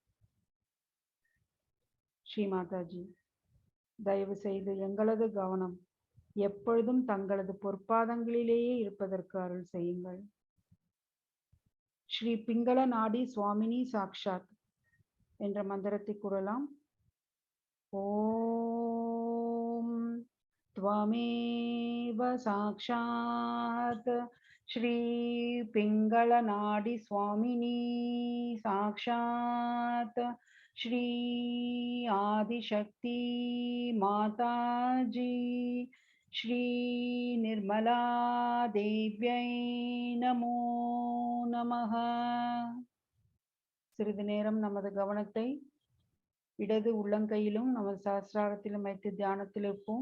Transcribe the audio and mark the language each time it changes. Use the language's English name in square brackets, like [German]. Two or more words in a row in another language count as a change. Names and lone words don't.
[Tamil] ஸ்ரீ மாதாஜி, தயவு செய்து எங்களது கவனம் எப்பொழுதும் தங்களது பொற்பாதங்களிலேயே இருப்பதற்கு அருள் செய்யுங்கள். [Sanskrit] श्री पिङ्गल नाडी स्वामिनी साक्षात् [Tamil] என்ற மந்திரத்தை கூறலாம். [Sanskrit] ஓம் त्वमेव साक्षात् श्री पिंगल नाडी स्वामिनी साक्षात् श्री आदिशक्ति माताजी श्री निर्मला देव्यै नमो नमः. [Tamil] சிறிது நேரம் நமது கவனத்தை இடது உள்ளங்கையிலும் நமது சஹஸ்ராரத்திலும் வைத்து தியானத்தில் இருப்போம்.